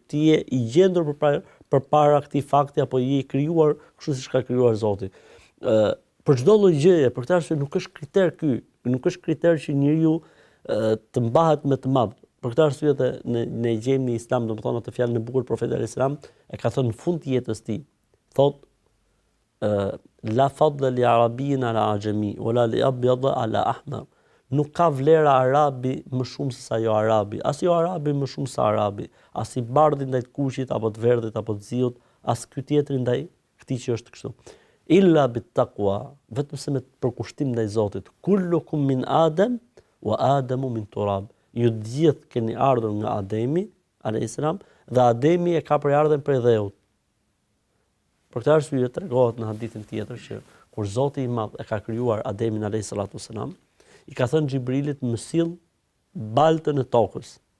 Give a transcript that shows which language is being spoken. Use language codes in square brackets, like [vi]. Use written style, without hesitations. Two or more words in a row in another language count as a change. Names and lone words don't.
[sq] Ti je i gjendur përpara këtij fakti apo je i krijuar kështu siç ka krijuar Zoti. Për çdo lloj gjëje, për këtë arsye nuk është kriter ky, nuk është kriter që njeriu të mbahet me të madh. Për këtë arsye ne gjejmë në Islam, domethënë atë fjalën e bukur profetit [ar] عليه السلام [sq] e ka thënë në fund të jetës tij. [ar] thot لا فضل لعربي على أعجمي ولا لأبيض على أحمر. [sq] Nuk ka vlera arabi më shumë se sa jo arabi. As jo arabi më shumë se arabi. As i bardhi ndaj të kuqit apo të verdhit apo të ziut, as ky tjetri ndaj këtij që është kështu. [ar] إلا بالتقوى, [sq] vetëm se me përkushtim ndaj Zotit. [ar] كلكم من آدم وآدم من تراب. [sq] Ju gjithë keni ardhur nga Ademi [ar] عليه السلام [sq] dhe Ademi e ka përardhën prej dheut. Për këtë arsye tregohet në hadithin tjetër që kur Zoti i Madh e ka krijuar Ademin [ar] عليه الصلاة والسلام, [sq] i ka thënë Xhibrilit më sill baltën e tokës.